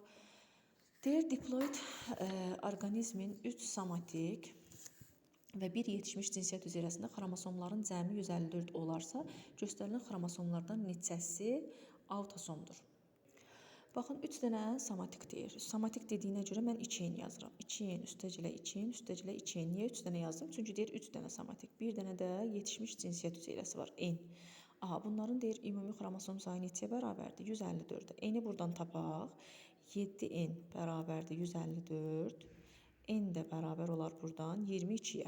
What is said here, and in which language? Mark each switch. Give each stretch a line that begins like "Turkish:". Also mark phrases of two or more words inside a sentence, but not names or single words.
Azerbaijani: Deyir, diploid orqanizmin 3 somatik və bir yetişmiş cinsiyyət hüceyrəsində xromosomların cəmi 154 olarsa, göstərilən xromosomlardan neçəsi autosomdur? Baxın, 3 dənə somatik deyir. Somatik dediyinə görə mən 2-in yazıram. 2-in, üstəcilə 2-in, üstəcilə 2-in. Niyə 3 dənə yazdım? Çünki deyir 3 dənə somatik. Bir dənə də yetişmiş cinsiyyət hüceyrəsi var, N. Aha, bunların deyir ümumi xromosom sayı neçəyə bərabərdir? 154-də. N-i buradan tapaq. 7N bərabərdir 154. N də bərabər olar buradan 22-yə.